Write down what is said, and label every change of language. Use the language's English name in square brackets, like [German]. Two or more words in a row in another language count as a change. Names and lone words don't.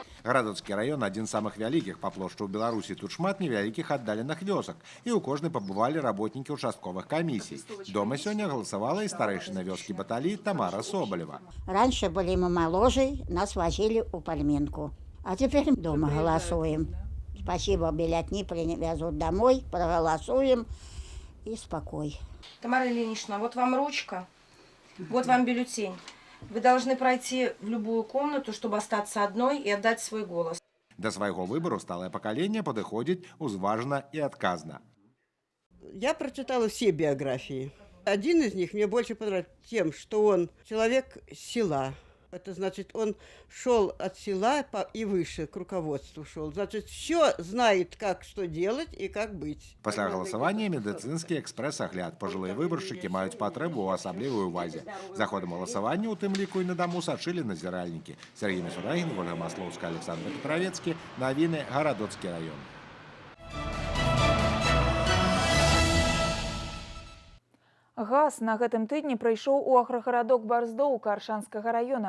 [Belarusian] Гарадоцкі раён адзін з самых вялікіх па плошчы ў Беларусі. Тут шмат невялікіх аддаленых вёсак, і ў кожнай пабывалі работнікі участковых камісій. Дома сёння галасавала і старэйшына вёскі Баталі Тамара Соболева. [Russian] Раньше были мы моложе, нас возили у Пальминку, а теперь дома голосуем. Спасибо, билетни привезут домой, проголосуем и спокой. Тамара Ильинична, вот вам ручка, вот вам бюллетень. Вы должны пройти в любую комнату, чтобы остаться одной и отдать свой голос. [Belarusian] Да свайго выбору сталае пакаленне падыходзіць узважна і адказна. [Russian] Я прочитала все биографии. Один из них мне больше понравился тем, что он человек села. Это значит, он шел от села и выше, к руководству шел. Значит, все знает, как что делать и как быть. [Belarusian] Пасля галасавання медыцынскі экспрэс-агляд. Пажылыя выбаршчыкі маюць патрэбу ў асаблівай увазе. За ходам галасавання, у тым ліку і на даму, сачылі назіральнікі. Сергей Мисурагин, Ольга Маслоўская, Александр Петровецкі. Навіны, Гарадоцкі раён. Газ на гэтым тыдні прыйшоў у аграгарадок Барздоўка Аршанскага раёна.